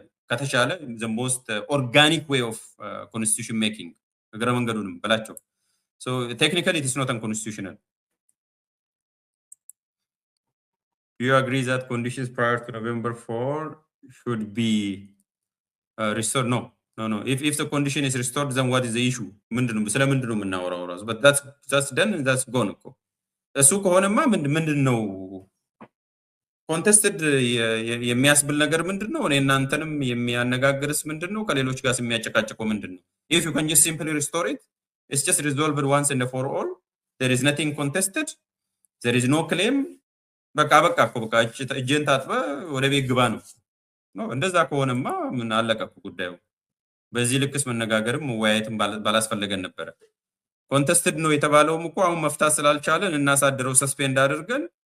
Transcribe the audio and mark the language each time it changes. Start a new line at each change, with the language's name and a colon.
Amharic: ከተቻለ
English: the most organic way of constitution making
Amharic: እግረ መንገዱንም በላቸው።
English: technically it is not unconstitutional። Do you agree that conditions prior to November 4 should be restored? No. If the condition is restored, then what is the issue?
Amharic: ስለምንድነው የምናወራው ራሱ?
English: But that's done and that's gone
Amharic: እኮ። እሱ ከሆነማ ምንድነው ኮንቴስትድ የሚያስብል ነገር ምንድነው? እኔ እናንተንም የሚያነጋግርስ ምንድነው? ከሌሎች ጋር የሚያጨቃጭቀው ምንድነው?
English: If you can just simply restore it, it's just resolved once and for all. There is nothing contested. There is no claim.
Amharic: በቃ እኮ በቃ እጅን ታጥበ ወደ ቤት ግባ ነው። እንደዛ ከሆነማ ምን አለቀ እኮ ጉዳዩ። በዚህ ልክስ መነጋገርም መወያየትም ባላስፈለገን ነበረ። ኮንቴስትድ ነው የተባለውም እኮ አሁን መፍታት ስላልቻለን እናሳድረው ሰስፔንድ አድርገን